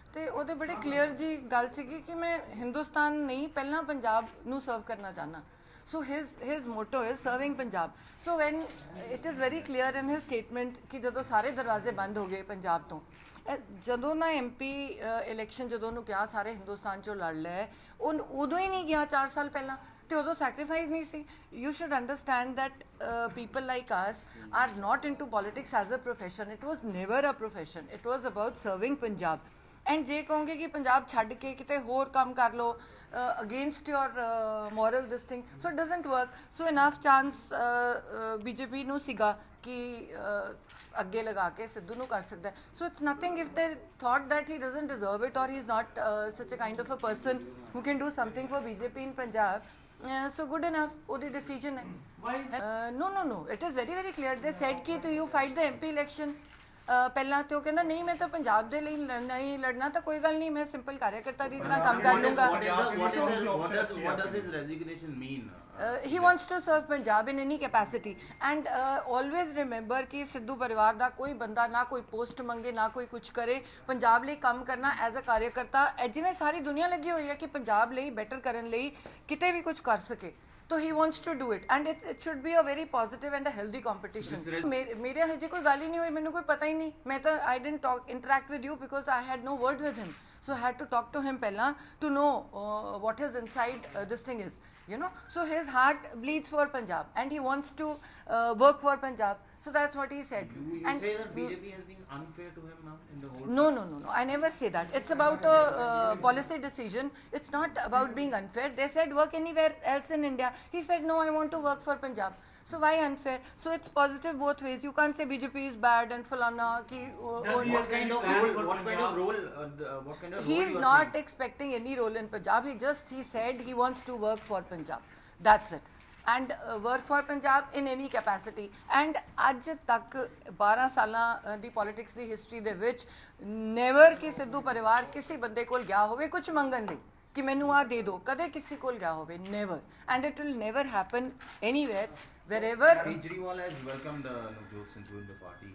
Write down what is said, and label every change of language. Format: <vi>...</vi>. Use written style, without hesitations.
<pa>ਤੇ ਉਹਦੇ ਬੜੇ ਕਲੀਅਰ ਜੀ ਗੱਲ ਸੀਗੀ ਕਿ ਮੈਂ ਹਿੰਦੁਸਤਾਨ ਨਹੀਂ ਪਹਿਲਾਂ ਪੰਜਾਬ ਨੂੰ ਸਰਵ ਕਰਨਾ ਚਾਹੁੰਦਾ।</pa> <en>So his motto is serving Punjab. So when it is very clear in his statement</en> <pa>कि ਜਦੋਂ ਸਾਰੇ ਦਰਵਾਜ਼ੇ ਬੰਦ ਹੋ ਗਏ ਪੰਜਾਬ ਤੋਂ, ਜਦੋਂ ਨਾ MP ਇਲੈਕਸ਼ਨ ਜਦੋਂ ਉਹਨੂੰ ਕਿਹਾ ਸਾਰੇ ਹਿੰਦੁਸਤਾਨ ਚੋਂ ਲੜ ਲੈ, ਉਹ ਉਦੋਂ ਹੀ ਨਹੀਂ ਗਿਆ 4 ਸਾਲ ਪਹਿਲਾਂ ਤੇ ਉਦੋਂ ਸੈਕਰੀਫਾਈਸ ਨਹੀਂ ਸੀ।</pa> <en>You should understand that people like us are not into politics as a profession. It was never a profession. It was about serving Punjab.</en> <pa>And ਜੇ ਕਹੋਗੇ ਕਿ ਪੰਜਾਬ ਛੱਡ ਕੇ ਕਿਤੇ ਹੋਰ ਕੰਮ ਕਰ ਲਓ</pa> <en>Against your moral this thing, so it doesn't work.</en> <pa>So enough chance BJP ਨੂੰ ਸੀਗਾ ਕਿ ਅੱਗੇ ਲਗਾ ਕੇ ਸਿੱਧੂ ਨੂੰ ਕਰ ਸਕਦਾ।</pa> <en>So it's nothing if they thought that he doesn't deserve it or he is not such a kind of a person who can do something for BJP in Punjab. So good enough,</en> <pa>ਉਹਦੀ ਡਿਸੀਜਨ ਹੈ।</pa> <en>No, it is very very clear. They said ਕਿ you fight the MP election।</en> <pa>ਪਹਿਲਾਂ ਤੇ ਉਹ ਕਹਿੰਦਾ ਨਹੀਂ ਮੈਂ ਤਾਂ ਪੰਜਾਬ ਦੇ ਲਈ ਨਹੀਂ ਲੜਨਾ, ਤਾਂ ਕੋਈ ਗੱਲ ਨਹੀਂ, ਮੈਂ ਸਿੰਪਲ ਕਾਰਿਆਕਰਤਾ ਦੀ ਤਰ੍ਹਾਂ ਕੰਮ ਕਰ ਲੂੰਗਾ।</pa> <en>What does his resignation mean? He wants to serve Punjab in any capacity and always remember</en> <pa>ਕਿ ਸਿੱਧੂ ਪਰਿਵਾਰ ਦਾ ਕੋਈ ਬੰਦਾ ਨਾ ਕੋਈ ਪੋਸਟ ਮੰਗੇ ਨਾ ਕੋਈ ਕੁਝ ਕਰੇ, ਪੰਜਾਬ ਲਈ ਕੰਮ ਕਰਨਾ ਐਜ਼ ਅ ਕਾਰਿਆਕਰਤਾ ਜਿਵੇਂ ਸਾਰੀ ਦੁਨੀਆ ਲੱਗੀ ਹੋਈ ਹੈ ਕਿ ਪੰਜਾਬ ਲਈ ਬੈਟਰ ਕਰਨ ਲਈ ਕਿਤੇ ਵੀ ਕੁਝ ਕਰ ਸਕੇ।</pa> <en>So he wants to do it and it should be a very positive and a healthy competition.</en> <hi>मेरे हजे कोई गाली नहीं हुई, मैंने कोई पता ही नहीं, मैं तो</hi> <en>I didn't interact with you because I had no word with him, so I had to talk to him</en> <hi>पहला</hi> <en>to know what his inside this thing is, so his heart bleeds for Punjab and he wants to work for Punjab. So that's what he said. You say that BJP has been unfair to him now in the whole... No. I never say that. It's about a policy decision. It's not about being unfair. They said work anywhere else in India. He said no, I want to work for Punjab. So why unfair? So it's positive both ways. You can't say BJP is bad and falana ki what kind of role he is not expecting any role in Punjab. He said he wants to work for Punjab. That's it. And work for Punjab in any capacity.</en> <pa>And ਅੱਜ ਤੱਕ 12 ਸਾਲਾਂ ਦੀ politics ਦੀ history ਦੇ ਵਿੱਚ never ਕਿ ਸਿੱਧੂ ਪਰਿਵਾਰ ਕਿਸੇ ਬੰਦੇ ਕੋਲ ਗਿਆ ਹੋਵੇ ਕੁਝ ਮੰਗਣ ਲਈ ਕਿ ਮੈਨੂੰ ਆ ਦੇ ਦਿਓ, ਕਦੇ ਕਿਸੇ ਕੋਲ ਗਿਆ ਹੋਵੇ, never.</pa> <en>And it will never happen anywhere wherever. Kejriwal has welcomed Navjot Singh in the party.</en>